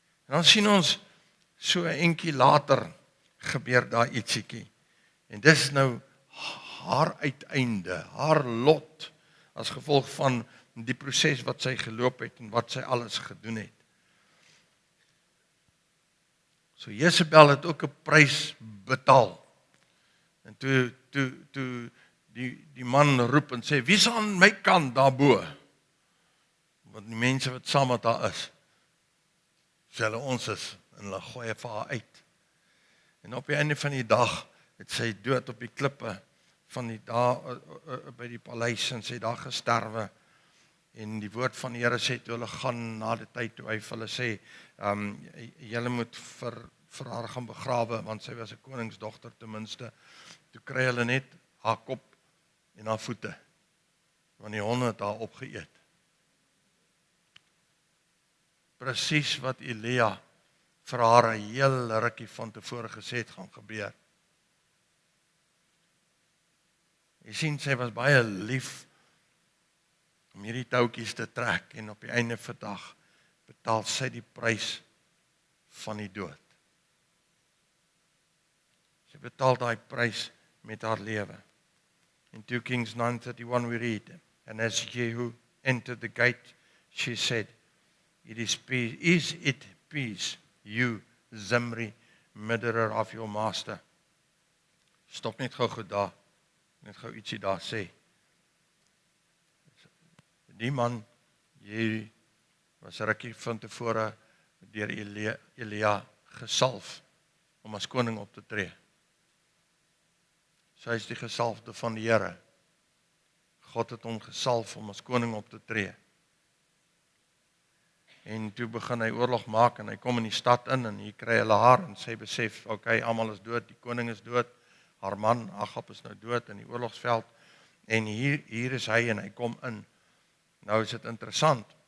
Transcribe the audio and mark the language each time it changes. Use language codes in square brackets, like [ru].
[af] En dan sien ons so 'n entjie later gebeur daar ietsiekie. En dis nou haar uiteinde, haar lot as gevolg van die proses wat sy geloop het en wat sy alles gedoen het. So Jezebel het ook 'n prys betaal. En toe die man roep en sê, wie's aan my kant daarbo? Want die mense wat saam met haar is, sê hulle ons is, en hulle gooi vir haar uit. En op die einde van die dag het sy dood op die klippe van die by die paleis en sy daar gesterwe. En die woord van die Here sê toe hulle gaan na die tyd toe hy vir hulle sê, julle moet vir haar gaan begrawe, want sy was 'n koningsdogter ten minste. Toe kry hulle net haar kop en haar voete, want die honde het haar opgeëet. Presies wat Elia vir haar 'n heel rukkie van tevore gesê het gaan gebeur. Jy sien, sy was baie lief om hierdie touwtjies te trek en op die einde van die dag betaal sy die prys van die dood. Sy betaal daai prys met haar lewe. [en] In 2 Kings 9:31 we read, and as Jehu entered the gate, she said, is it peace, you Zimri, murderer of your master? [af] Stop net gou daar. Net gou ietsie daar sê. Die man, jy was rukkie van tevore deur Elia gesalf om as koning op te tree. Sy is die gesalfde van die Here. God het hom gesalf om as koning op te tree. En toe begin hy oorlog maak en hy kom in die stad in en hier kry hulle haar en sy besef, okay, almal is dood, die koning is dood, haar man Agab is nou dood in die oorlogsveld en hier is hy en hy kom in. Nou is dit interessant.